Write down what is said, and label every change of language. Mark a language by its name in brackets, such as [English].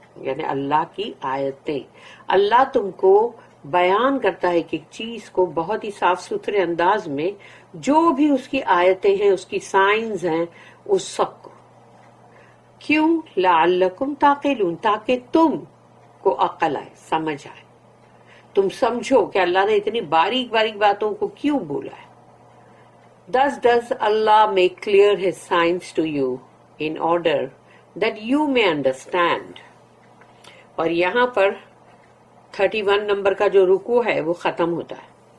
[Urdu] یعنی اللہ کی آیتیں. اللہ تم کو بیان کرتا ہے کہ ایک چیز کو بہت ہی صاف ستھرے انداز میں، جو بھی اس کی آیتیں ہیں، اس کی سائنز ہیں، اس سب کو. کیوں؟ [Arabic] لعلکم تعقلون، [Urdu] تاکہ تم کو عقل آئے، سمجھ آئے، تم سمجھو کہ اللہ نے اتنی باریک باریک باتوں کو کیوں بولا ہے. [English] Thus does Allah make clear His signs to you in order that you may understand. [Urdu] اور یہاں پر 31 نمبر کا جو رکوع ہے وہ ختم ہوتا ہے.